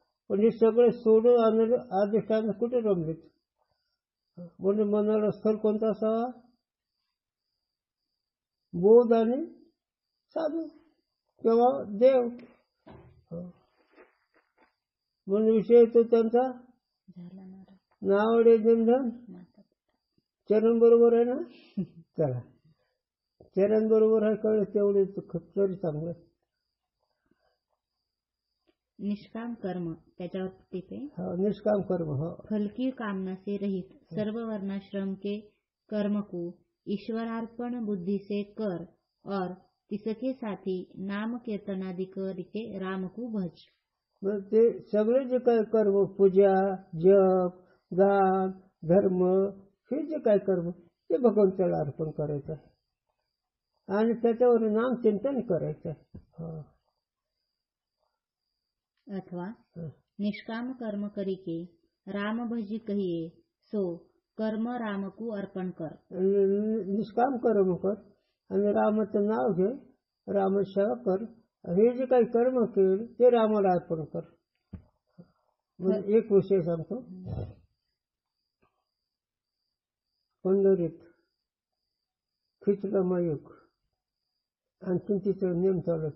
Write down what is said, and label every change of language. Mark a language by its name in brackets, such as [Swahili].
[Marathi] पण हे सगळे सोडून आणि अधिष्ठान कुठे रमलेत. म्हणजे मनाला स्थळ कोणता असावा, बोध आणि साधू किंवा देव. म्हणून विषय तो त्यांचा नावडे जनधन. चरण बरोबर आहे ना. चला, चरण बरोबर आहे, कळलं तेवढे तरी चांगलं. निष्काम कर्म, त्याच्यावर टिप है। निष्काम कर्म, [Hindi] फल की कामना से रहित सर्व वर्णाश्रम के कर्म को ईश्वरार्पण बुद्धि से कर और तिसके साथी नाम कीर्तनादि करके राम को भज। [Marathi] ते सगळे जे काही कर्म, पूजा, जप, दान, धर्म, हे जे काही कर्म ते भगवंताला अर्पण करायचं आहे आणि त्याच्यावर नाम चिंतन करायचं आहे। [Hindi] अथवा निष्काम कर्म करी के राम भजी कहिए सो कर्म राम को अर्पण कर। [Marathi] निष्काम कर्म कर आणि रामाचं नाव घे, राम सेवा कर, हे जे काही कर्म केले ते रामाला अर्पण कर। म्हणजे एक विषय सांगतो, पंढरीत खिचला मायूक आणखीन तिचं नेम चालू आहे।